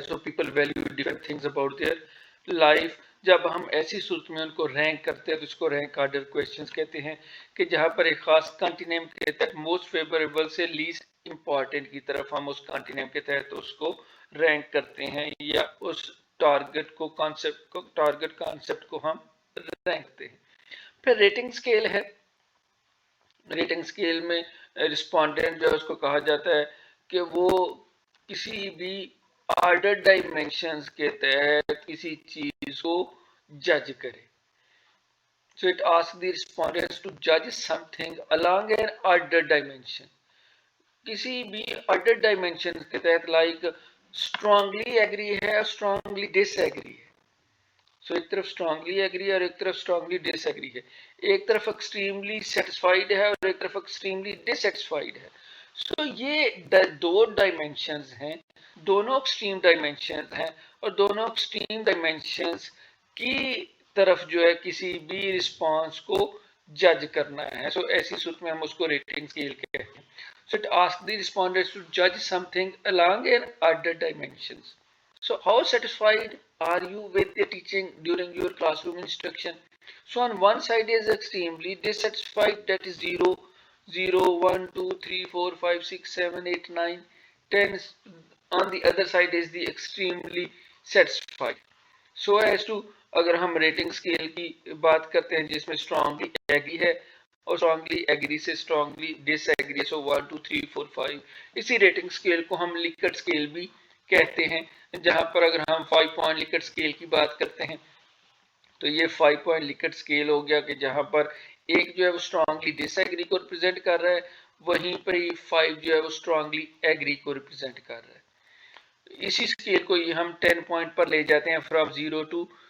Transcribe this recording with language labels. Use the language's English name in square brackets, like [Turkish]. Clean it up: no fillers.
[Urdu] So people value different things about their life. جب ہم ایسی صورت میں ان کو رینک کرتے ہیں تو اس کو رینک آرڈر کویشچنز کہتے ہیں کہ جہاں پر ایک خاص کنٹینیوم کے تحت موسٹ فیوریبل سے لیسٹ امپورٹنٹ کی طرف ہم اس کنٹینیوم کے تحت اس کو رینک کرتے ہیں یا اس ٹارگٹ کانسیپٹ کو ہم رینک کرتے ہیں. پھر ریٹنگ سکیل ہے. ریٹنگ سکیل میں رسپونڈنٹ جو ہے اس کو کہا جاتا ہے کہ وہ کسی بھی آرڈر ڈائمینشنز کے تحت کسی چیز کو جج کرے. [English] So it asks the respondents to judge something along an order dimension. [Urdu] کسی بھی order dimension کے تحت like strongly agree ہے اور strongly disagree ہے. So ایک طرف strongly agree اور ایک طرف strongly disagree ہے. ایک طرف extremely satisfied ہے اور ایک طرف extremely dissatisfied ہے. So یہ دو ڈائمینشنز ہیں, دونوں ایکسٹریم ڈائمینشنز ہیں اور دونوں ایکسٹریم ڈائمینشنز کی طرف جو ہے کسی بھی رسپانس کو جج کرنا ہے. سو ایسی صورت میں ہم اس کو ریٹنگ اسکیل کہتے ہیں. [English] So it ask the respondents to جج some thing along an order dimensions. So how satisfied are you with the teaching during your classroom instruction? So on one side is extremely dissatisfied, that is 0 0 1 2 3 4 5 6 7 8 9 10. On the other side is the extremely satisfied. [Urdu] So as to اگر ہم rating scale کی بات کرتے ہیں جس میں strongly agree ہے اور اسٹرانگلی ایگری سے اسٹرانگلی ڈس ایگری ہے, سو 1 2 3 4 5, اسی ریٹنگ سکیل کو ہم لکٹ سکیل بھی کہتے ہیں. جہاں پر اگر ہم 5 پوائنٹ لکٹ سکیل کی بات کرتے ہیں تو یہ 5 پوائنٹ لکٹ سکیل ہو گیا کہ جہاں پر ایک جو ہے وہ اسٹرانگلی ڈس ایگری کو ریپرزینٹ کر رہا ہے، وہیں پر ہی 5 جو ہے وہ اسٹرانگلی ایگری کو ریپرزینٹ کر رہا ہے۔ اسی سکیل کو ہی ہم 10 پوائنٹ پر لے جاتے ہیں، فرام 0 to